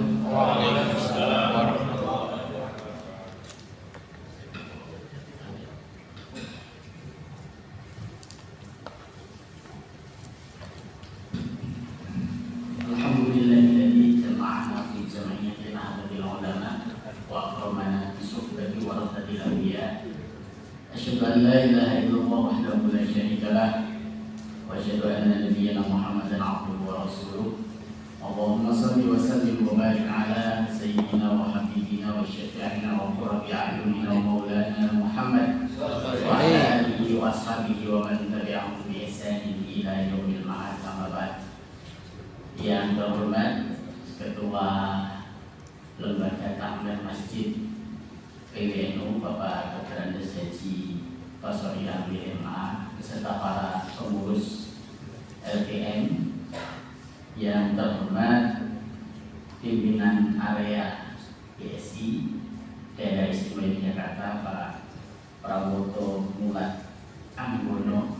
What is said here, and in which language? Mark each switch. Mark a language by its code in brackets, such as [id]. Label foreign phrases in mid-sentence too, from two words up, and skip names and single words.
[ar] وعليكم السلام ورحمة الله وبركاته. الحمد لله الذي جمعنا في جمعية أحد العلماء وأكرمنا بصحبة ورثة الأنبياء. أشهد أن لا إله إلا الله وحده لا شريك له وأشهد أن نبينا محمدا عبده ورسوله. اللهم صل وسلم وبارك على سيدنا وحبيبنا وشفيعنا وقرة أعيننا ومولانا محمد وعلى آله وأصحابه ومن تبعهم بإحسان إلى يوم المعاد. أما بعد. [id] Yang terhormat Ketua Lembaga Takmir Masjid PWNU Bapak Dr. Andes Haji Pasori Amir MA beserta para pengurus LTM, yang terhormat pimpinan area PSI Daerah Istimewa Yogyakarta Pak Prawoto Mulat Anggono.